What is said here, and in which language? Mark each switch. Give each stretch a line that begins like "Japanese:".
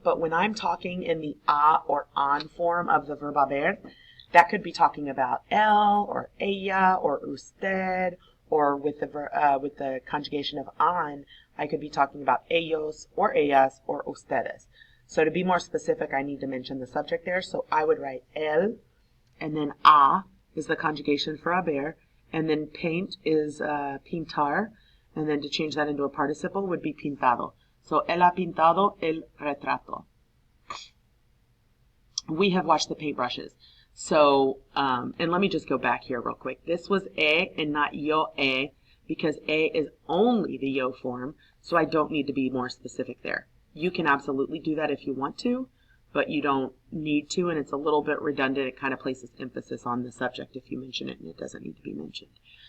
English: But when I'm talking in the a or an form of the verb haber, that could be talking about él or ella or usted, or with the conjugation of an, I could be talking about ellos or ellas or ustedes. So to be more specific, I need to mention the subject there. So I would write él, and then a is the conjugation for haber, and then paint is pintar, and then to change that into a participle would be pintado.
Spanish: So él ha pintado el retrato.
English: We have watched the paintbrushes. So, and let me just go back here real quick. This was e and not yo e, because e is only the yo form, so I don't need to be more specific there. You can absolutely do that if you want to, but you don't need to, and it's a little bit redundant. It kind of places emphasis on the subject if you mention it, and it doesn't need to be mentioned.